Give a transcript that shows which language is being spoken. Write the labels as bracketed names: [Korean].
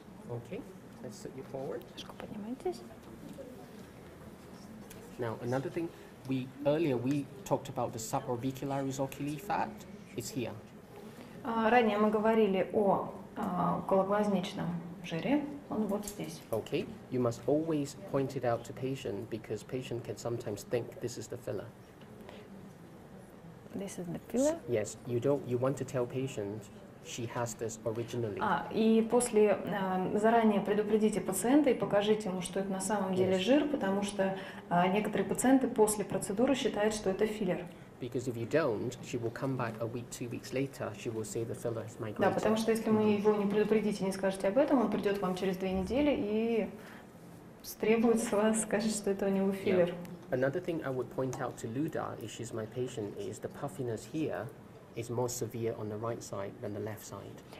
[English] Okay, let's sit you forward. [Russian] Поднимайтесь. [English] Now, another thing, earlier we talked about the suborbicularis oculi fat. It's here. [Russian] Ранее мы говорили о окологлазничном жире, он вот здесь. [English] Okay, you must always point it out to patient because patient can sometimes think this is the filler. This is the filler. Yes, you want to tell patient she has this originally. [Russian] И после заранее предупредите пациента и покажите ему, что это на самом деле жир, потому что некоторые пациенты после процедуры считают, что это филлер. [English] Because if you don't, she will come back a week, 2 weeks later, she will say the filler is migrated. [Russian] Да, потому что если мы его не предупредите, не скажете об этом, он придет к вам через 2 недели и требует с вас, скажет, что это у него филлер. [English] Another thing I would point out to Luda, if she's my patient, is the puffiness here is more severe on the right side than the left side.